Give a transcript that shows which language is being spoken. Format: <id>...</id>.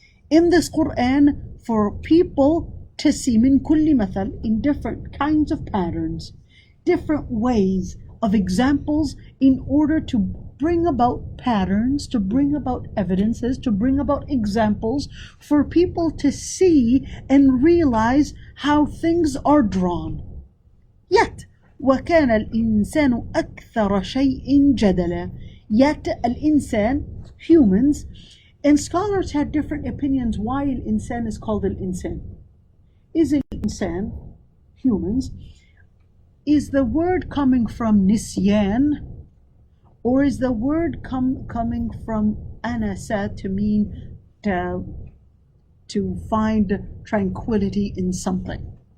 <en>in this Quran for people to see</en> <ar>min kulli mathal,</ar> <en>in different kinds of patterns, different ways of examples, in order to bring about patterns, to bring about evidences, to bring about examples for people to see and realize how things are drawn. Yet</en> <ar>وَكَانَ الْإِنسَانُ أَكْثَرَ شَيْءٍ جَدَلًا.</ar> <en>Yet al-insan, humans, and scholars had different opinions why al-insan is called al-insan. Is al-insan, humans, is the word coming from nisyan, or is the word coming from anasa, to mean to find tranquility in something?</en>